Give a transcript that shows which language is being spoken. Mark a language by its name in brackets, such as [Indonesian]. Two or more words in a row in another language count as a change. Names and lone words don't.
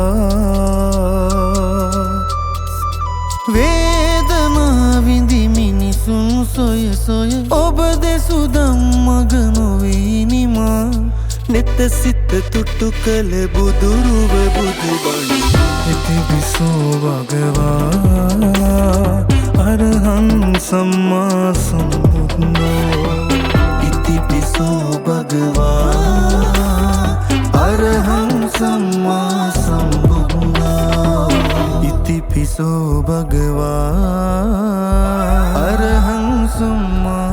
[Sinhala] විඳි මිනිසුන් සොය සොය ඔබ දෙසුදම් මග නොවීනිමා නෙත සිත තුට්ටු කළ බුදුරුව බුදුබණ [Pali] ඉතිපිසෝ භගවා අරහං සම්මා සම්බුද්ධෝ ඉතිපිසෝ භගවා අරහං සම්මා සම්බුද්ධෝ ඉතිපිසෝ භගවා अरहं